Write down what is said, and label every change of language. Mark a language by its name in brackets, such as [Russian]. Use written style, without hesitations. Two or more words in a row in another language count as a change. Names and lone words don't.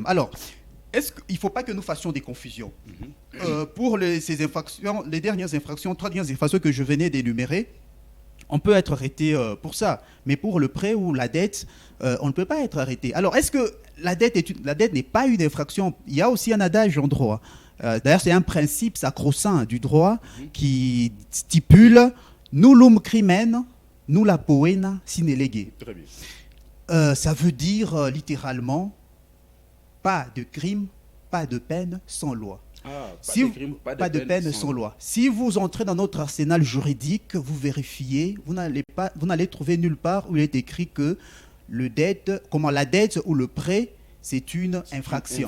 [French] Alors, il ne faut pas que nous fassions des confusions. Pour ces infractions, les dernières infractions, 3 dernières infractions que je venais d'énumérer, on peut être arrêté pour ça. Mais pour le prêt ou la dette, on ne peut pas être arrêté. Alors, est-ce que la dette n'est pas une infraction? Il y a aussi un adage en droit. D'ailleurs, c'est un principe sacro-saint du droit qui stipule « [Latin] nullum crimen, nulla poena sine lege ». [French] Très bien. Ça veut dire littéralement pas de crime, pas de peine sans loi. Pas de peine sans loi. Si vous entrez dans notre arsenal juridique, vous vérifiez, vous n'allez trouver nulle part où il est écrit que la dette ou le prêt, c'est une infraction.